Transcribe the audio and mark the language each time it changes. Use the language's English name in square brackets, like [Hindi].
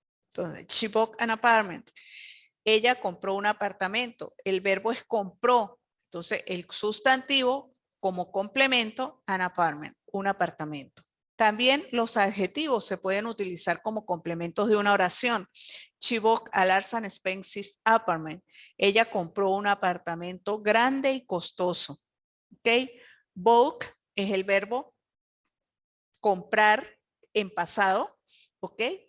[Spanish] Entonces, [English] she bought an apartment. [Spanish] Ella compró un apartamento. El verbo es compró. Entonces, el sustantivo como complemento, [English] an apartment, [Spanish] un apartamento. También los adjetivos se pueden utilizar como complementos de una oración. [English] She bought a large and expensive apartment. [Spanish] Ella compró un apartamento grande y costoso. ¿Ok? Bought es el verbo comprar en pasado. ¿Ok?